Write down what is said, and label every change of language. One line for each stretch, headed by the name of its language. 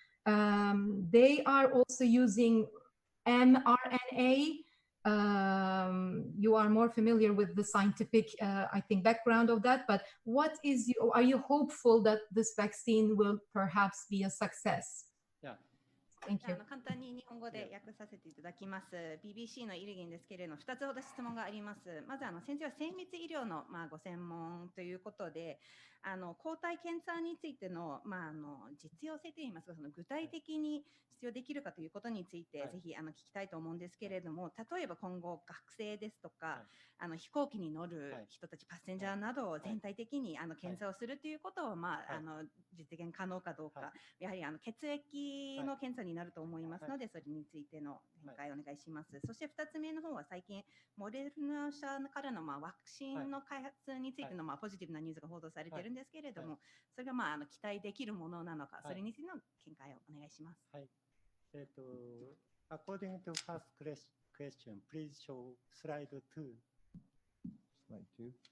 English: They are also using mRNA. You are more familiar with the scientific, I think, background of that. But are you hopeful that this vaccine will perhaps be a success? Yeah. Thank you.
Japanese: 簡単に日本語で訳させていただきます。BBC のイルギンですけれども、2つほど質問があります。まず先生は精密医療のご専門ということで、抗体検査についての実用性といいますか、その具体的に必要できるかということについて、ぜひ聞きたいと思うんですけれども、例えば今後学生ですとか、飛行機に乗る人たち、パッセンジャーなどを全体的に検査をするということを実現可能かどうか、やはり血液の検査になると思いますので、それについての見解をお願いします。そして2つ目の方は最近モデルナ社からのワクチンの開発についてのポジティブなニュースが報道されているんですけれども、それが期待できるものなのか、それについての見解をお願いします。はい。
English: According to first question, please show slide 2. Slide 2.